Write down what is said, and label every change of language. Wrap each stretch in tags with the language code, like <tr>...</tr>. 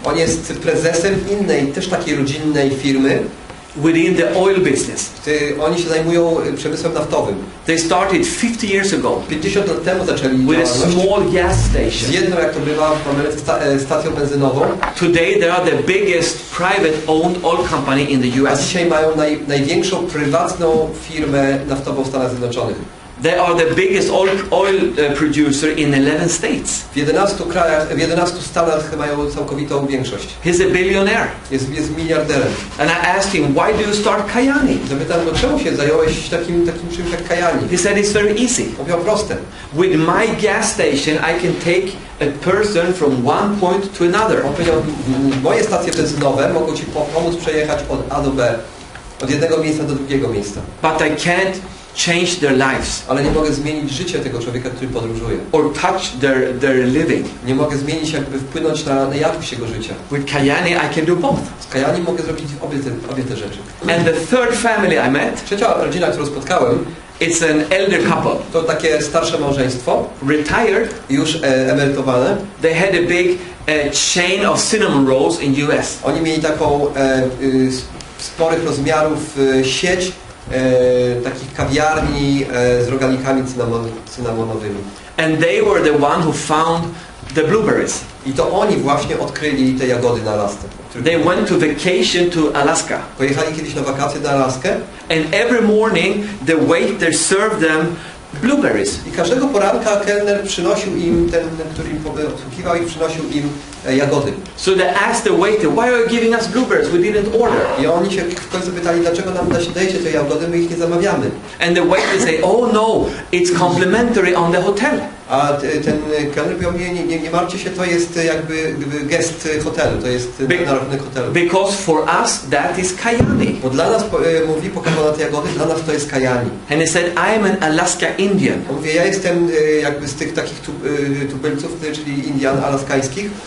<pl>On jest prezesem innej, też takiej rodzinnej firmy.</pl> <en>Within the oil business.</en> <pl>Oni się zajmują przemysłem naftowym.</pl> <en>They started 50 years ago.</en> <pl>50 lat temu zaczęli</pl> <en>with a small gas</en> <pl>z</pl> <en>station.</en> <pl>jedną, jak to bywa w Ameryce, stacją benzynową.</pl> <en>Today they are the biggest private owned oil company in the</en> <pl>A</pl> <en>US.</en> <pl>dzisiaj mają największą prywatną firmę naftową w Stanach Zjednoczonych.</pl> <en>They are the biggest oil producer in 11 states.</en> <pl>W 11 krajach, w 11 stanach mają całkowitą większość.</pl> <en>He's a billionaire.</en> <pl>Jest miliarderem.</pl> <en>And I asked him, why do you start Kyani?</en> <pl>Zapytałem go, czemu się zająłeś takim czymś jak Kyani?</pl> <en>He said, it's very easy.</en> <pl>Mówił, proste.</pl> <en>With my gas station, I can take a person from one point to another.</en> <pl>On powiedział, moje stacje benzynowe mogą Ci pomóc przejechać od A do B. Od jednego miejsca do drugiego miejsca.</pl> <en>But I can't change their lives.</en> <pl>Ale nie mogę zmienić życia tego człowieka, który podróżuje.</pl> <en>Or touch their living.</en> <pl>Nie mogę zmienić, jakby wpłynąć na jakość jego życia.</pl> <en>With Kyani, I can do both.</en> <pl>Z Kyani mogę zrobić obie te rzeczy.</pl> <en>And the third family I met,</en> <pl>Trzecia rodzina, którą spotkałem,</pl> <en>it's an elder couple.</en> <pl>to takie starsze małżeństwo,</pl> <en>Retired.</en> <pl>już emerytowane.</pl> <en>They had a big chain of cinnamon rolls in US.</en> <pl>Oni mieli taką sporych rozmiarów sieć takich kawiarni z rogalnikami cynamonowymi.</pl> <en>And they were the one who found the blueberries.</en> <pl>I to oni właśnie odkryli te jagody na lasce.</pl> <en>They went to vacation to Alaska.</en> <pl>Pojechali kiedyś na wakacje do Alaskę.</pl> <en>And every morning the waiter served them blueberries.</en> <pl>I każdego poranka kelner przynosił im, ten, który im obsługiwał ich, przynosił im jagody.</pl> <en>So they asked the waiter, why are you giving us blueberries? We didn't order.</en> <pl>I oni się w końcu pytali, dlaczego nam dajecie te jagody, my ich nie zamawiamy.</pl> <en>And the waiter say, oh no, it's complimentary on the hotel.</en> <pl>A ten kelner powiedział, nie martwcie się, to jest jakby gest hotelu, to jest na rachunek hotelu.</pl> <en>Because for us that is Kyani.</en> <pl>Bo dla nas, mówi, pokazał na te jagody, dla nas to jest Kyani.</pl> <en>And he said, I am an Alaska Indian.</en> <pl>On mówi, ja jestem jakby z tych takich tubylców, czyli Indian alaskańskich.</pl>